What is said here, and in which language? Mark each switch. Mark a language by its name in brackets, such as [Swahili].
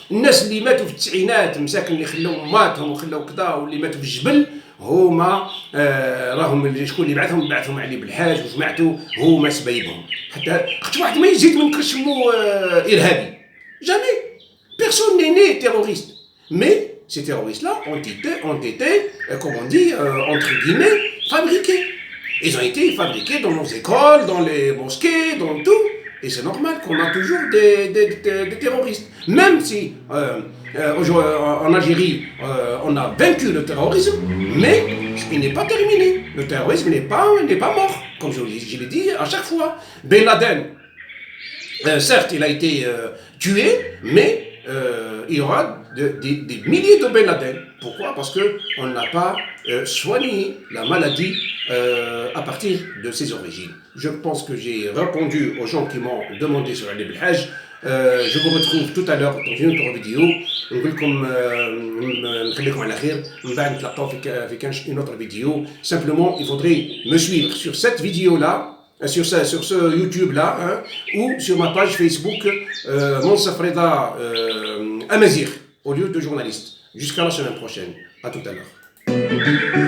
[Arabic] الناس اللي ماتوا في التسعينات مساكن اللي خلاو ماتهم وخلاو كذا واللي ماتوا في الجبل هما راهم شكون اللي بعثهم علي بالحاج وجماعته هما سبايبهم. حتى خاطر واحد ما يزيد ما نكرش سمو ارهابي. [French] جامي بيرسون ني ني تيروريست. مي ces terroristes-là ont été comme on dit, entre guillemets, fabriqués. Ils ont été fabriqués dans nos écoles, dans les mosquées, dans tout. Et c'est normal qu'on a toujours des terroristes. Même si en Algérie, on a vaincu le terrorisme, mais il n'est pas terminé. Le terrorisme n'est pas mort, comme je l'ai dit à chaque fois. Ben Laden, certes, il a été tué, mais il y aura des milliers de Ben Laden. Pourquoi? Parce qu'on n'a pas soigné la maladie à partir de ses origines. Je pense que j'ai répondu aux gens qui m'ont demandé sur Ali Belhaj. Je vous retrouve tout à l'heure dans une autre vidéo. [Arabic] نقول لكم نخليكم على خير من بعد نتلاقاو في [French] une autre vidéo. Simplement, il faudrait me suivre sur cette vidéo là, sur ce YouTube là, hein, ou sur ma page Facebook Monsef Reda Amazigh au lieu de journaliste. Jusqu'à la semaine prochaine. À tout à l'heure.